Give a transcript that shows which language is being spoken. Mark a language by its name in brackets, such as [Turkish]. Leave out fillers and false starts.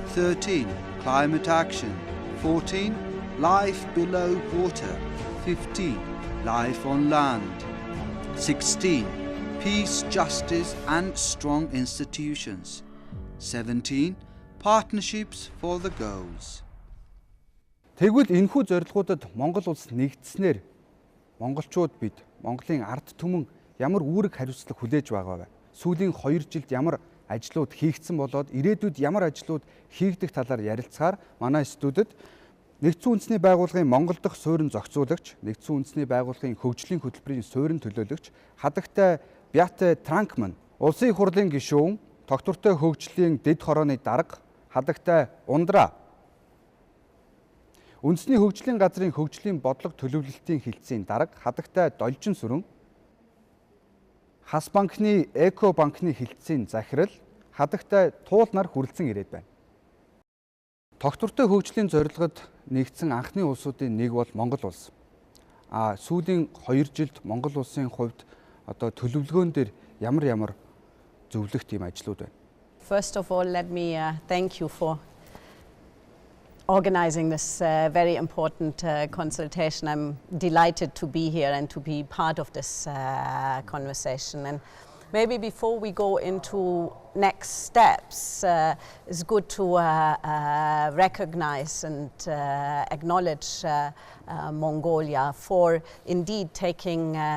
[English] 13. Climate action. 14. Life below water. 15. Life on land. 16. Peace, justice and strong institutions. 17. Partnerships for the goals. [Mongolian] Тэгвэл энэхүү зорилгуудад Монгол улс нэгдснээр монголчууд бид Монголын ард түмэн ямар үүрэг хариуцлага хүлээж байгаа вэ? Сүүлийн 2 жилд ямар ажлууд хийгдсэн болоод ирээдүйд ямар ажлууд хийгдэх талаар ярилцахаар манай студид Нэгдсэн үндэсний байгууллагын Монгол дахь суурин зохицуулагч, Нэгдсэн үндэсний байгууллагын хөгжлийн хөтөлбөрийн суурин төлөөлөгч, хадагтай Бяте Транкман, улсын их хурлын гишүүн, тогтвортой хөгжлийн дэд хорооны дарга, хадагтай Ундра, үндэсний хөгжлийн газрын хөгжлийн бодлого төлөвлөлтийн хилцээний дарга, хадагтай Должин сүрэн, Хас банкны Эко банкны хилцээний захирал, хадагтай Туул нар хүрэлцэн ирээд байна. Тогтвортой хөгжлийн зорилгод нэгдсэн анхны улсуудын нэг бол Монгол улс. Сүүлийн 2 жилд Монгол улсын хувьд одоо төлөвлөгөөн дээр ямар зөвлөх тийм ажлууд байна. [English] First of all, let me thank you for organizing this very important consultation. I'm delighted to be here and to be part of this conversation. And maybe before we go into next steps, it's good to recognize and acknowledge Mongolia for indeed taking